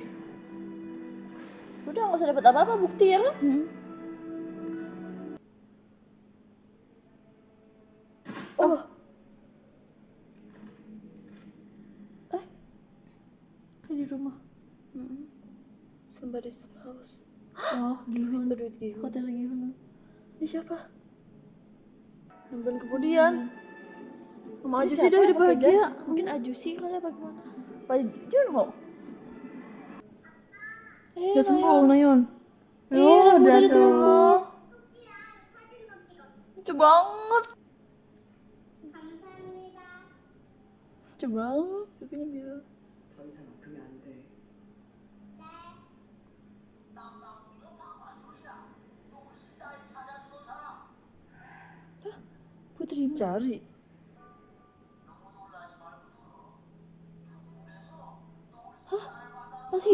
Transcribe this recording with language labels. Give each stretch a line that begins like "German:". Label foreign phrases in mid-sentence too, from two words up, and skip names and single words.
Indonesian: Udah nggak usah dapat apa-apa bukti ya kan? Oh. Kayak di rumah.
English: Somebody's house.
Indonesian: Oh, Gihun. Berduit Gihun. Hotel Gihun. Ini siapa? Nambah kemudian. Sama aja Ini sih siapa dah yang udah pakai bahagia. jas? Mungkin Ajusi kali apa gimana? Pak Junho. Eh, Ya sembuh Nayon. Iya, rambutnya ditumbuh. Lucu banget. Lucu banget. Pipinya biru.
Korean: 더 이상 아프면 안 돼.
Indonesian: Putri Cari. masih